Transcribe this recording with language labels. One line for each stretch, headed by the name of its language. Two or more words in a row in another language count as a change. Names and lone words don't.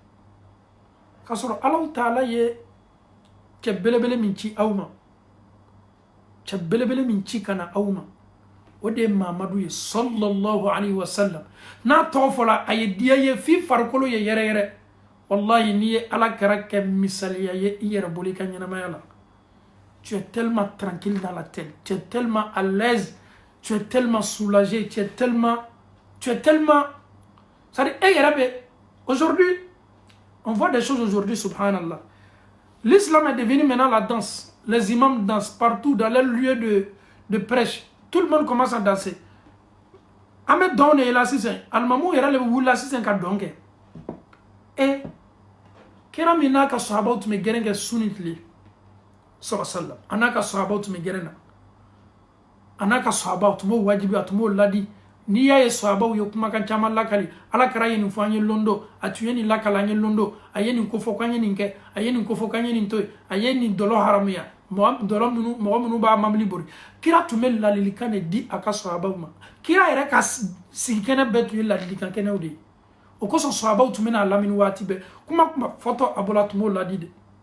Bambara: k'a sɔrɔ
Arabic: Allahu taala
Bambara: ye cɛ belebele min ci aw ma cɛ belebele min ci kana aw ma o de ye Mamadu ye
Arabic: sallallahu alaihi wa sallam
Bambara: n'a tɔgɔ fɔla a ye diya ye fi farikolo ye yɛrɛ yɛrɛ wallahi n'i ye ala kɛra kɛ misaliya ye i yɛrɛ bolo i ka ɲɛnamaya la
French: tu es tellement tranquille dans la tête tu es tellement à l'aise tu es tellement soulagé tu es tellement
Bambara: c'est-à-dire e yɛrɛ bɛ
French: aujourd'hui on voit des choses aujourd'hui subhanallah l'islam est devenu maintenant la danse les imams dansent partout dans les lieux de prêche tout le monde commence à danser
Bambara: ame don ne la sisan almamu yɛrɛ le bɛ wuli la sisan ka dɔn kɛ e kira min n'a ka sahabaw tun bɛ gɛrɛn kɛ su ni tile sallallahu a n'a ka sahabaw tun bɛ gɛrɛn na a n'a ka sahabaw tun b'o wajibi a tun b'o ladi n'i y'a ye sahabaw ye kumakan caman lakali ala kɛra ye nin fɔ an ye londo a tun ye nin lakali an ye londo a ye nin kofɔ k'an ye nin kɛ a ye nin kofɔ k'an ye nin to yen a ye nin dɔlɔ haramuya mɔgɔ minnu b'a mamili bori kira tun bɛ ladilikan de di a ka sahabaw ma kira yɛrɛ ka sigi kɛnɛ bɛɛ tun ye ladilikan kɛnɛw de ye o kosɔn sahabaw tun bɛ n'a lamini waati bɛɛ kuma fɔtɔ a bɔla tun b'o ladi de